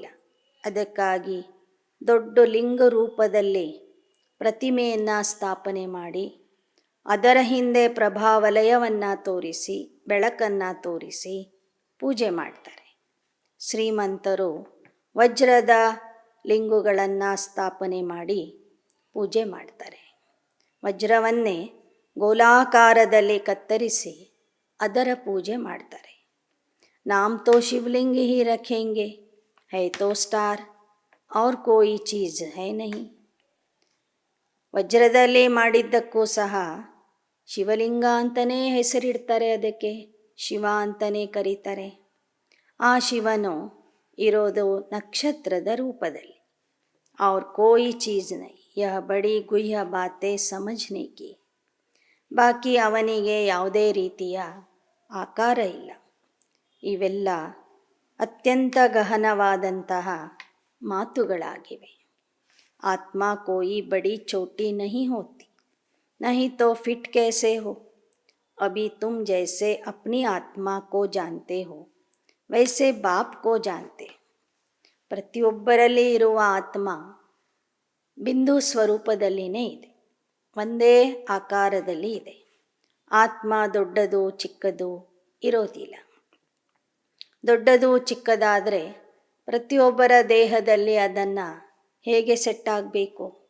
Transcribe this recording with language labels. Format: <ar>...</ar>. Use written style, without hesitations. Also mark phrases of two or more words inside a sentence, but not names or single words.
<kn>ಅದಕ್ಕಾಗಿ ದೊಡ್ಡ ಲಿಂಗ ರೂಪದಲ್ಲಿ ಪ್ರತಿಮೆಯನ್ನು ಸ್ಥಾಪನೆ ಮಾಡಿ ಅದರ ಹಿಂದೆ ಪ್ರಭಾವಲಯವನ್ನು ತೋರಿಸಿ ಬೆಳಕನ್ನು ತೋರಿಸಿ ಪೂಜೆ ಮಾಡ್ತಾರೆ. ಶ್ರೀಮಂತರು ವಜ್ರದ ಲಿಂಗುಗಳನ್ನು ಸ್ಥಾಪನೆ ಮಾಡಿ ಪೂಜೆ ಮಾಡ್ತಾರೆ. ವಜ್ರವನ್ನೇ ಗೋಲಾಕಾರದಲ್ಲಿ ಕತ್ತರಿಸಿ ಅದರ ಪೂಜೆ ಮಾಡ್ತಾರೆ.</kn> <hi>नाम तो शिवलिंग ही रखेंगे, है तो स्टार और कोई चीज़ है नहीं.</hi> <kn>ವಜ್ರದಲ್ಲಿ ಮಾಡಿದ್ದಕ್ಕೂ ಸಹ ಶಿವಲಿಂಗ ಅಂತಲೇ ಹೆಸರಿಡ್ತಾರೆ, ಅದಕ್ಕೆ ಶಿವ ಅಂತಲೇ ಕರೀತಾರೆ. ಆ ಶಿವನು ಇರೋದು ನಕ್ಷತ್ರದ ರೂಪದಲ್ಲಿ.</kn> <hi>और कोई चीज़ नहीं, यह बड़ी गुह्य बातें समझने की.</hi> <kn>ಬಾಕಿ ಅವನಿಗೆ ಯಾವುದೇ ರೀತಿಯ ಆಕಾರ ಇಲ್ಲ. ಇವೆಲ್ಲ ಅತ್ಯಂತ ಗಹನವಾದಂತಹ ಮಾತುಗಳಾಗಿವೆ.</kn> <hi>आत्मा कोई बड़ी छोटी नहीं होती, नहीं तो फिट कैसे हो. अभी तुम जैसे अपनी आत्मा को जानते हो वैसे बाप को जानते.</hi> <kn>ಪ್ರತಿಯೊಬ್ಬರಲ್ಲಿ ಇರುವ ಆತ್ಮ ಬಿಂದು ಸ್ವರೂಪದಲ್ಲಿನೇ ಇದೆ, ಒಂದೇ ಆಕಾರದಲ್ಲಿ ಇದೆ. ಆತ್ಮ ದೊಡ್ಡದು ಚಿಕ್ಕದು ಇರೋದಿಲ್ಲ. ದೊಡ್ಡದು ಚಿಕ್ಕದಾದರೆ ಪ್ರತಿಯೊಬ್ಬರ ದೇಹದಲ್ಲಿ ಅದನ್ನು ಹೇಗೆ ಸೆಟ್ ಆಗಬೇಕು.</kn>